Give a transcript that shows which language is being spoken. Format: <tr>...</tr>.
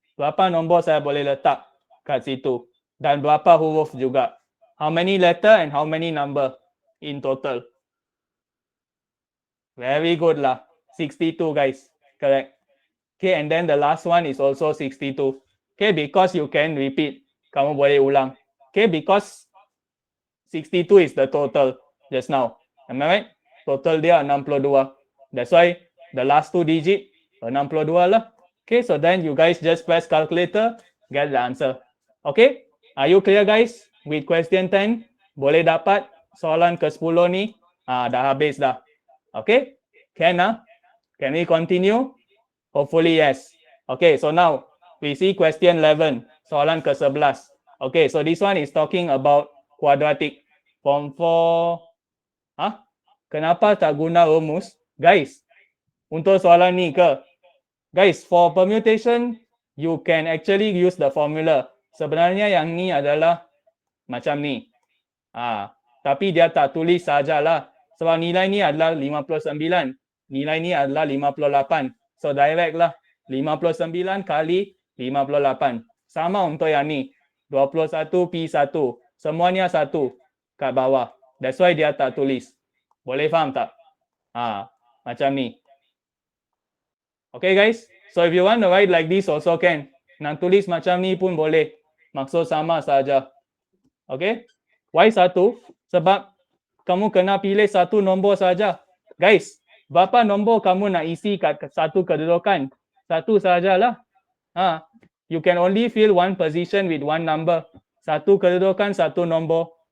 <ms>Berapa nombor saya boleh letak kat situ? Dan berapa huruf juga?</ms> <en>How many letter and how many number in total? Very good lah. 62 guys. Correct. Okay, and then the last one is also 62. Okay, because you can repeat.</en> <ms>Kamu boleh ulang.</ms> <en>Okay, because 62 is the total just now. Am I right?</en> <ms>Total dia 62.</ms> <en>That's why the last two digit 62 lah. Okay, so then you guys just press calculator, get the answer. Okay, are you clear guys with question 10?</en> <ms>Boleh dapat soalan ke-10 ni? Dah habis dah.</ms> <en>Okay, can Can we continue? Hopefully yes. Okay, so now we see question 11,</en> <ms>soalan ke-11.</ms> <en>Okay, so this one is talking about quadratic. Form 4.</en> <ms>Kenapa tak guna rumus? Guys, untuk soalan ni ke?</ms> <en>Guys, for permutation, you can actually use the formula.</en> <ms>Sebenarnya yang ni adalah macam ni. Tapi dia tak tulis sajalah. Sebab nilai ni adalah 59. Nilai ni adalah 58.</ms> <en>So direct</en> <ms>lah. 59 kali 58. Sama untuk yang ni. 21 P1. Semuanya satu kat bawah.</ms> <en>That's why</en> <ms>dia tak tulis. Boleh faham tak? Macam ni. Okay guys.</ms> <en>So if you want to write like this also can.</en> <ms>Nak tulis macam ni pun boleh. Maksud sama saja. Okay.</ms> <en>Why</en> <ms>satu? Sebab kamu kena pilih satu nombor saja. Guys, berapa nombor kamu nak isi kat satu kedudukan? Satu sajalah.</ms> <en>You can only fill one position with one number.</en> <ms>Satu kedudukan, satu nombor.</ms>